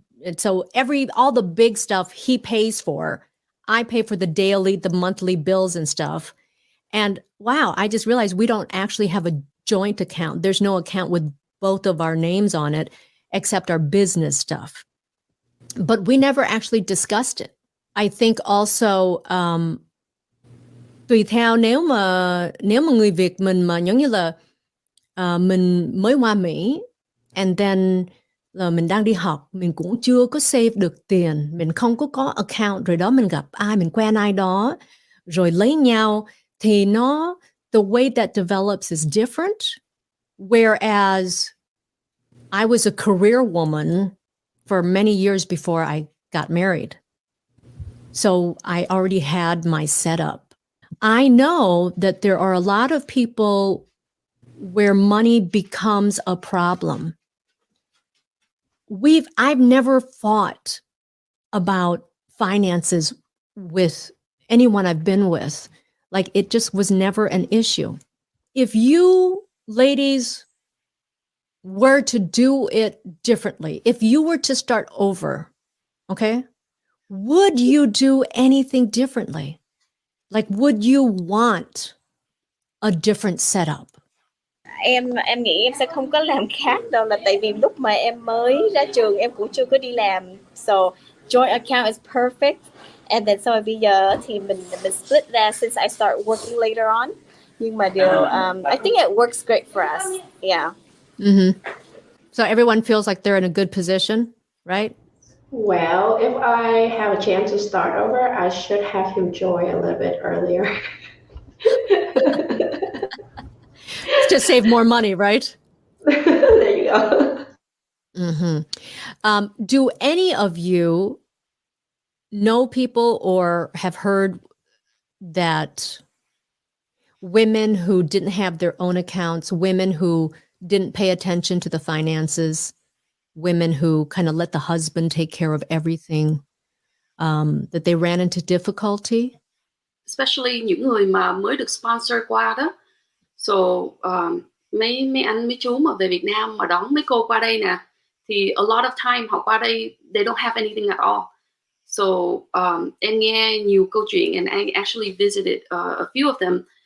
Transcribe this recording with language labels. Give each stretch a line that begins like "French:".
English: And so all the big stuff he pays for. I pay for the daily, the monthly bills and stuff. And wow, I just realized we don't actually have a joint account. There's no account with both of our names on it, except our business stuff. But we never actually discussed it. I think also,
Vietnamese: tùy theo nếu mà người Việt mình mà giống như là mình mới qua Mỹ
English: and then
Vietnamese: là mình đang đi học, mình cũng chưa có save được tiền, mình không có account, rồi đó mình gặp ai, mình quen ai đó, rồi lấy nhau, thì
English: the way that develops is different. Whereas I was a career woman for many years before I got married. So I already had my setup. I know that there are a lot of people where money becomes a problem. I've never fought about finances with anyone I've been with. Like it just was never an issue. If you ladies were to do it differently, if you were to start over, okay, would you do anything differently? Like, would you want a different setup?
Vietnamese: Em nghĩ em sẽ không có làm khác đâu, là tại vì lúc mà em mới ra trường em cũng chưa có đi làm.
English: So joint account is perfect. And then so
Vietnamese: bây giờ thì mình
English: split ra since I start working later on.
Vietnamese: Nhưng mà
English: I think it works great for us. Yeah. Mm-hmm. So everyone feels like they're in a good position, right? Well, if I have a chance to start over, I should have him join a little bit earlier. To save more money, right? There you go. Mm-hmm. Do any of you know people or have heard that women who didn't have their own accounts, women who didn't pay attention to the finances, women who kind of let the husband take care of everything, that they ran into difficulty? especially
Vietnamese: những người mà mới được sponsor qua đó. So mấy anh mấy chú mà về Việt Nam mà đón mấy cô qua đây nè, thì
English: a lot of time
Vietnamese: họ qua đây
English: they don't have anything at all. So
Vietnamese: em nghe nhiều câu chuyện
English: and I actually visited a few of them.